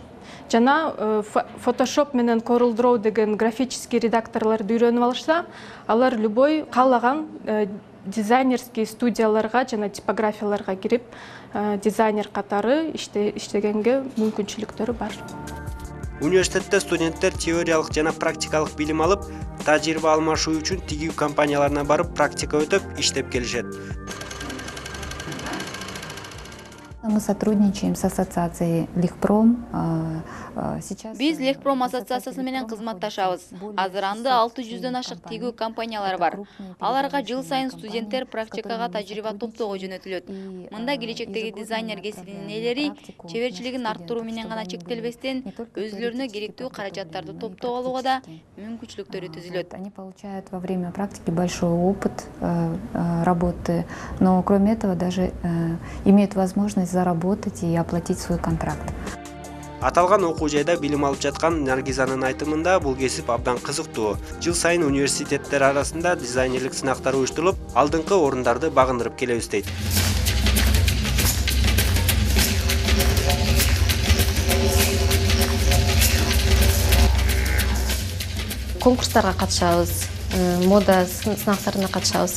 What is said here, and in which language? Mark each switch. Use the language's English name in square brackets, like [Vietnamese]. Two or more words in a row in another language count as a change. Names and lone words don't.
[Kyrgyz] Жана Photoshop менен Corel Draw деген графический редакторлорду үйрөнүп алышса, алар любой каалаган дизайнерский студияларга жана типографияларга кирип, дизайнер катары иштегенге мүмкүнчүлүктөрү бар. Университетте студенттер теориялык жана практикалык билим алып, тажрыйба алмашуу үчүн тигүү компанияларына барып практика өтөп, иштеп келишет. [Russian] Мы сотрудничаем с ассоциацией Легпром. [Kyrgyz] Биз Легпром ассоциациясы менен кызматташабыз. Азыр анда 600дөн ашык тигүү компаниялары бар. Аларга жыл сайын студенттер практикага тажрыйба топтоого жөнөтүлөт. Мында келечектеги дизайнер кесибинин ээлери чеберчилигин арттыруу менен гана чектелбестен, өзүлөрүнө керектүү каражаттарды топтоп алууга да мүмкүнчүлүктөрү түзүлөт. [Russian] Они получают во время практики большой опыт работы, но кроме этого даже имеют возможность заработать и оплатить свой контракт. [Kyrgyz] Аталган окуу жайда билим алып жаткан Наргизанын айтымында бул кесип абдан кызыктуу. Жыл сайын университеттер арасында дизайнерлик сынактар уюштурулуп, алдыңкы орундарды багындырып келебиз дейт. Конкурстарга катышабыз, мода сынактарына катышабыз.